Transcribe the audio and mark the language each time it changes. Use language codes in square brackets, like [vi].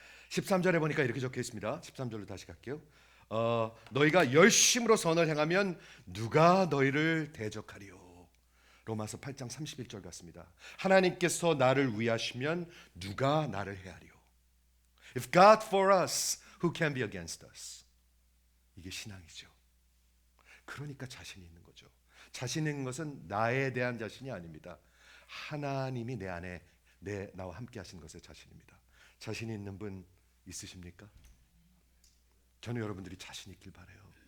[ko] 13절에 보니까 이렇게 적혀 있습니다. 13절로 다시 갈게요. 너희가 열심으로 선을 행하면 누가 너희를 대적하리요. 로마서 8장 31절 같습니다. 하나님께서 나를 위하시면 누가 나를 해하리요. [en] If God for us, who can be against us? [ko] 이게 신앙이죠. 그러니까 자신이 있는 거죠. 자신 있는 것은 나에 대한 자신이 아닙니다. 하나님이 내 안에 나와 함께 하신 것에 자신입니다. 자신 있는 분 있으십니까? 저는 여러분들이 자신 있길 바라요.